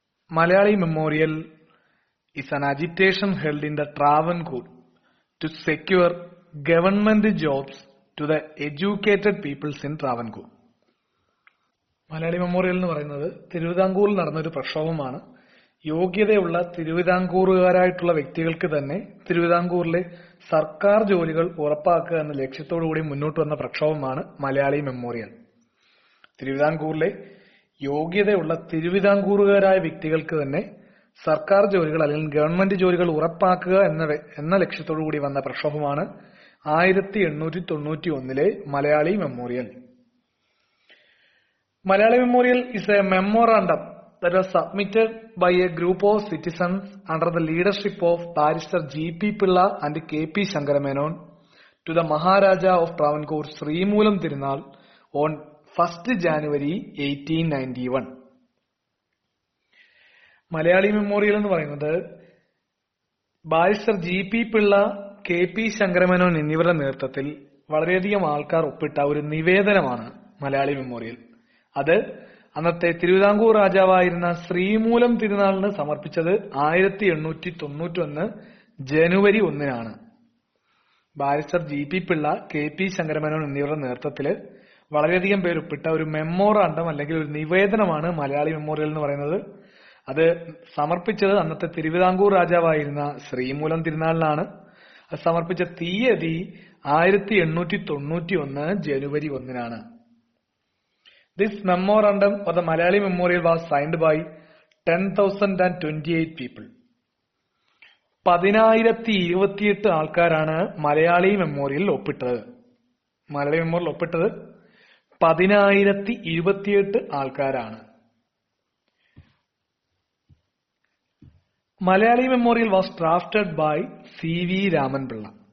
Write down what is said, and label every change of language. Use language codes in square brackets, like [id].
[en] Malayali memorial is an agitation held in the Travancore to secure government jobs to the educated peoples in Travancore. [ml] Malayali memorial എന്ന് പറയുന്നത് തിരുവിതാംകൂറിൽ നടന്നൊരു പ്രക്ഷോഭമാണ്. യോഗ്യതയുള്ള തിരുവിതാംകൂറുകാരായിട്ടുള്ള വ്യക്തികൾക്ക് തന്നെ തിരുവിതാംകൂറിലെ സർക്കാർ ജോലികൾ ഉറപ്പാക്കുക എന്ന ലക്ഷ്യത്തോടുകൂടി മുന്നോട്ട് വന്ന പ്രക്ഷോഭമാണ് മലയാളി മെമ്മോറിയൽ. തിരുവിതാംകൂറിലെ യോഗ്യതയുള്ള തിരുവിതാംകൂറുകാരായ വ്യക്തികൾക്ക് തന്നെ സർക്കാർ ജോലികൾ അല്ലെങ്കിൽ ഗവൺമെന്റ് ജോലികൾ ഉറപ്പാക്കുക എന്ന ലക്ഷ്യത്തോടുകൂടി വന്ന പ്രക്ഷോഭമാണ് 1891 Malayali memorial. [en] Malayali memorial is a memorandum that was submitted by a group of citizens under the leadership of Barrister G.P. Pilla and K.P. Shankaramenon to the Maharaja of Travancore Srimulam Tirunal on 1st January 1891. [ml] Malayali memorial എന്ന് പറയുന്നത് barrister G.P. Pillai, K.P. Sankara Menon എന്നിവരുടെ നേതൃത്വത്തിൽ വളരെയധികം ആൾക്കാർ ഒപ്പിട്ട ഒരു നിവേദനമാണ് Malayali memorial. അത് അന്നത്തെ തിരുവിതാംകൂർ രാജാവായിരുന്ന ശ്രീമൂലം തിരുനാളിന് സമർപ്പിച്ചത് 1891 ജനുവരി 1 barrister G.P. Pillai, K.P. Sankara Menon എന്നിവരുടെ നേതൃത്വത്തിൽ വളരെയധികം പേരൊപ്പിട്ട ഒരു മെമ്മോറാണ്ടം അല്ലെങ്കിൽ ഒരു നിവേദനമാണ് മലയാളി മെമ്മോറിയൽ എന്ന് പറയുന്നത്. അത് സമർപ്പിച്ചത് അന്നത്തെ തിരുവിതാംകൂർ രാജാവായിരുന്ന ശ്രീമൂലം തിരുനാളിനാണ്. അത് സമർപ്പിച്ച തീയതി 1891 ജനുവരി 1. [en] This memorandum or the Malayali Memorial was signed by 10,028 people. [ml] 10,028 ആൾക്കാരാണ് മലയാളി മെമ്മോറിയലിൽ ഒപ്പിട്ടത്. മലയാളി മെമ്മോറിയൽ ഒപ്പിട്ടത് 10,028 ആൾക്കാരാണ്. [en] Malayali memorial was drafted by C.V. Raman Pillai.